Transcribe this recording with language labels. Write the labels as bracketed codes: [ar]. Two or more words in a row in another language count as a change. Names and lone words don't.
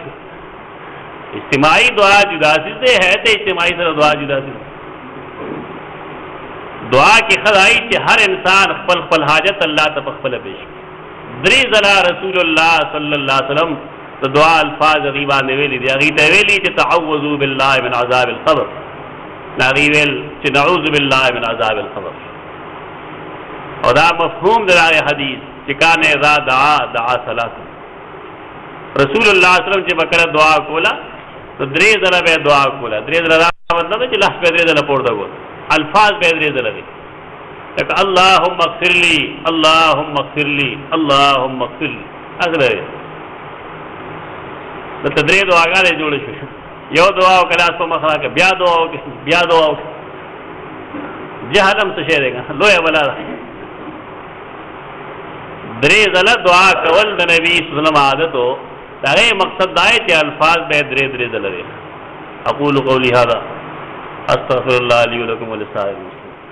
[ps] اجتماعي دعا جدا څیز دی، هيئت اجتماعي سره دعا جدا څیز. دعا کې خدای چې هر انسان خپل خپل حاجت الله ته په خپله پیش کړي. درې ځله رسول الله صلی الله علیه وسلم د دعا الفاظ هغې باندې ویلي دي. هغې ته ویلي چې [ar] تعوذوا بالله من عذاب القبر، [ps] هغې ویل چې [ar] نعوذ بالله من عذاب القبر. [ps] او دا مفهوم د هغې حدیث چې [ar] کان اذا دعا دعا ثلاثا. [ps] رسول الله صلی الله علیه وسلم چې به کله دعا کوله نو درې ځله به یې دعا کوله. درې ځله دا مطلب دی چې لاس به درې ځله پورته کول، الفاظ به درې ځله وي. [ar] لکه اللهم اغفر لي، اللهم اغفر لي، اللهم اغفر لي. [ps] هغه دلته درې دعاګانې جوړې شوې. یو دعا وکړه لاس په مخ راکړه، بیا دعا وکړه، بیا دعا وکړه. جهل هم څه شی دی که لویه بلا ده. درې ځله دعا کول د نبي صلی الله علیه وسلم عادت و. د هغې مقصد دا دی چې الفاظ به درې درې ځله وي. [ar] اقول قولي هذا استغفر الله لي ولكم ولسائر المسلمين.